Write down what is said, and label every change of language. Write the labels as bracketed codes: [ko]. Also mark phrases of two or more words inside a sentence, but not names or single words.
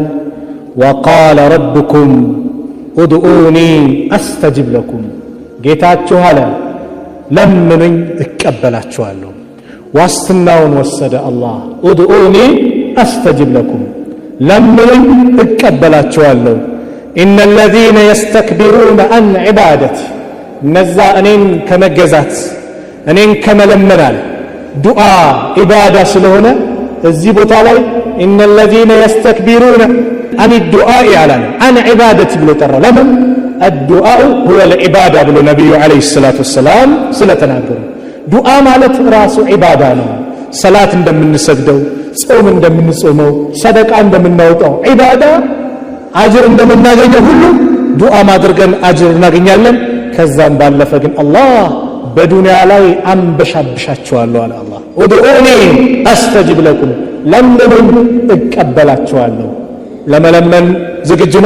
[ar] وقال ربكم ادعوني أستجب لكم። [am] ጌታችሁ አለ ለምኑኝ እቀበላችኋለሁ። ዋስትናውን ወሰደ አላህ። [ar] ادعوني أستجب لكم፣ [am] ለምኑኝ እቀበላችኋለሁ። [ar] إن الذين يستكبرون عن عبادتي፣ [am] እነዛ እኔን ከመገዛት እኔን ከመለመናል ዱዓ ኢባዳ ስለሆነ እዚህ ቦታ ላይ [ar] إن الذين يستكبرون عن الدعاء [am] ያላል [ar] عن عبادتي [am] ብሎ ጠራ። ለምን? [ar] الدعاء هو العبادة [am] ብሎ ነብዩ [ar] عليه الصلاة والسلام [am] ስለተናገሩ ዱዓ ማለት ራሱ ዒባዳ ነው። ሰላት እንደምንሰግደው፣ ጾም እንደምንጾመው፣ ሰደቃ እንደምናወጣው ዒባዳ አጅር እንደምናገኘው ሁሉ ዱዓ ማድረግን አጅር እናገኛለን። ከዛም ባለፈ ግን አላህ በዱንያ ላይ አንበሻብሻችኋለሁ አለ አላህ። [ar] ادعوني أستجب لكم፣ [am] ለምኑኝ እቀበላችኋለሁ። ለመለመን ዝግጁ ነን?